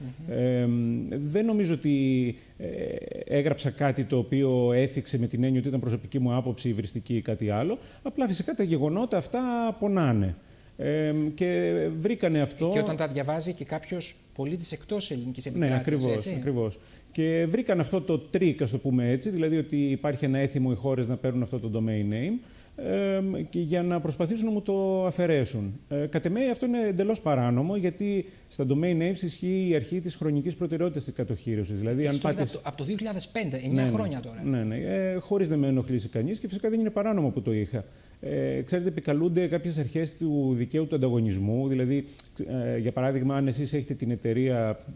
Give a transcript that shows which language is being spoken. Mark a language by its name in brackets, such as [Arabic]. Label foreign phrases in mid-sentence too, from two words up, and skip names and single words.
[Greek] Δεν νομίζω ότι έγραψα κάτι το οποίο έθιξε με την έννοια ότι ήταν προσωπική μου άποψη, υβριστική ή κάτι άλλο. Απλά φυσικά τα γεγονότα αυτά πονάνε. Και βρήκανε αυτό. Και όταν τα διαβάζει και κάποιος πολίτης εκτός ελληνικής επικράτειας. Ναι, ακριβώς. Και βρήκαν αυτό το τρίκ, ας το πούμε έτσι, δηλαδή ότι υπάρχει ένα έθιμο οι χώρες να παίρνουν αυτό το [English] domain name [Greek] και για να προσπαθήσουν να μου το αφαιρέσουν. Κατ' εμέ αυτό είναι εντελώς παράνομο, γιατί στα [English] domain names [Greek] ισχύει η αρχή της χρονικής προτεραιότητας της κατοχύρωσης. Δηλαδή, αν πάτε... Από το 2005, 9 χρόνια τώρα. Ναι. Χωρίς να με ενοχλήσει κανείς και φυσικά δεν είναι παράνομο που το είχα. Ξέρετε, επικαλούνται κάποιες αρχές του δικαίου του ανταγωνισμού. Δηλαδή, για παράδειγμα, αν εσείς έχετε την εταιρεία.